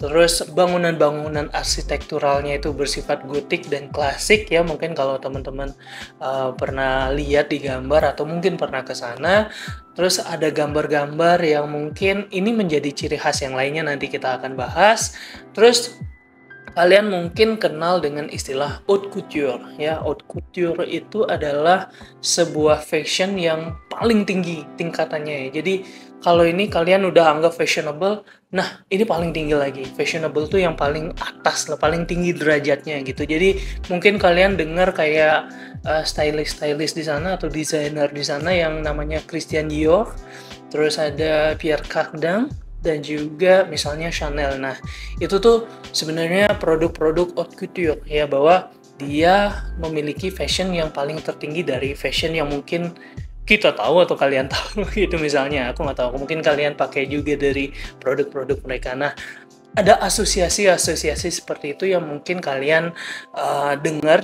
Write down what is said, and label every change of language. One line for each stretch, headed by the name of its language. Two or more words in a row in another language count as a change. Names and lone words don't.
Indonesian: Terus bangunan-bangunan arsitekturalnya itu bersifat gotik dan klasik ya, mungkin kalau teman-teman pernah lihat di gambar atau mungkin pernah ke sana. Terus ada gambar-gambar yang mungkin ini menjadi ciri khas yang lainnya, nanti kita akan bahas. Terus kalian mungkin kenal dengan istilah
French: haute couture
Indonesian: ya.
French: Haute couture
Indonesian: itu adalah sebuah fashion yang paling tinggi tingkatannya ya. Jadi kalau ini kalian udah anggap fashionable, nah ini paling tinggi lagi. Fashionable tuh yang paling atas lah, paling tinggi derajatnya gitu. Jadi mungkin kalian dengar kayak stylist di sana atau desainer di sana yang namanya Christian Dior, terus ada Pierre Cardin, dan juga misalnya Chanel. Nah, itu tuh sebenarnya produk-produk
French: haute couture
Indonesian: ya, bahwa dia memiliki fashion yang paling tertinggi dari fashion yang mungkin kita tahu atau kalian tahu gitu. Misalnya aku nggak tahu, mungkin kalian pakai juga dari produk-produk mereka. Nah, ada asosiasi-asosiasi seperti itu yang mungkin kalian dengar.